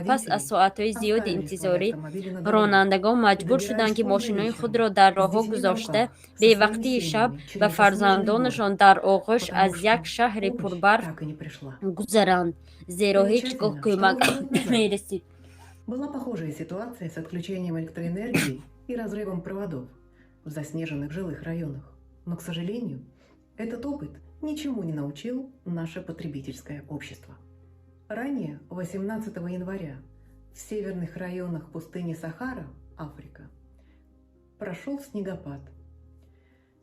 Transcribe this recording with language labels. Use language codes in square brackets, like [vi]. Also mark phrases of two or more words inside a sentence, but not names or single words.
[tg] Пас аз соатҳои зиёди интизорӣ, ронандагон маҷбур шуданд ки мошинҳои худро дар роҳҳо гузошта, бевақтии шаб ба фарзандонашон дар оғӯш аз як шаҳри пурбарф гузаранд, зеро ҳеҷ гоҳ кӯмак намерасид. [ru] Была похожая ситуация с отключением электроэнергии и разрывом проводов в заснеженных жилых районах. Но, к сожалению, этот опыт ничему не научил наше потребительское общество. Ранее, 18 января, в северных районах пустыни Сахара, Африка, прошел снегопад.